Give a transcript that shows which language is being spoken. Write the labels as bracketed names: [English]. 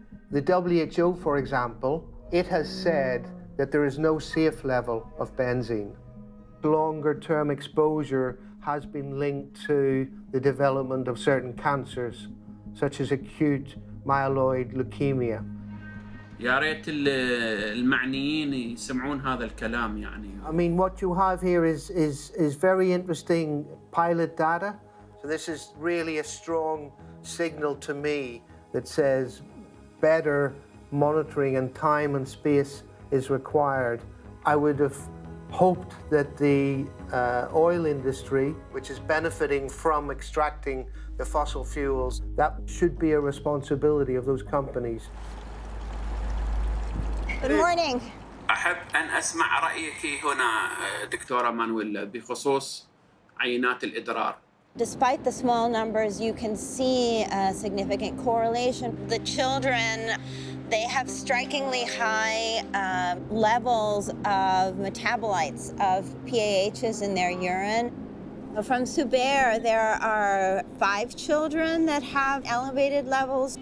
[English] The WHO, for example, it has said that there is no safe level of benzene. Longer-term exposure has been linked to the development of certain cancers, such as acute myeloid leukemia. [Arabic] يا ريت المعنيين يسمعون هذا الكلام يعني. [English] I mean, what you have here is very interesting pilot data. So this is really a strong signal to me that says better monitoring and time and space is required. I would have hoped that the oil industry, which is benefiting from extracting the fossil fuels, that should be a responsibility of those companies. Good morning. [Arabic] أحب أن أسمع رأيك هنا دكتورة مانويلا بخصوص عينات الإدرار. [English] Despite the small numbers, you can see a significant correlation. The children, they have strikingly high levels of metabolites of PAHs in their urine. From Subair, there are 5 children that have elevated levels.